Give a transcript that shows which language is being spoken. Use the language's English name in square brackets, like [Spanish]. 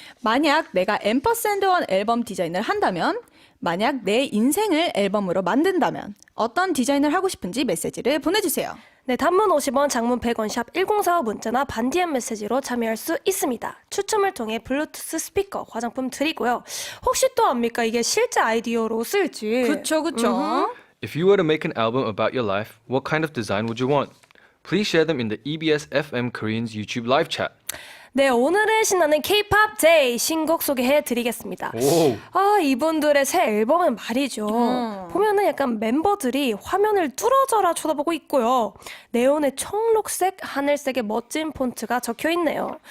[Korean] 만약 내가 앰퍼샌드원 앨범 디자인을 한다면, 만약 내 인생을 앨범으로 만든다면 어떤 디자인을 하고 싶은지 메시지를 보내주세요. 네, 단문 50원, 장문 100원, 샵 1045 문자나 반디엠 메시지로 참여할 수 있습니다. 추첨을 통해 블루투스 스피커, 화장품 드리고요. 혹시 또 압니까? 이게 실제 아이디어로 쓸지. 그쵸. [English] If you were to make an album about your life, what kind of design would you want? Please share them in the EBS FM Korean's YouTube live chat. [Korean] 네, 오늘은 신나는 K-pop Day 신곡 소개해 드리겠습니다. 오. 이분들의 새 앨범은 말이죠. 보면은 약간 멤버들이 화면을 뚫어져라 쳐다보고 있고요. 네온의 청록색, 하늘색의 멋진 폰트가 적혀 있네요.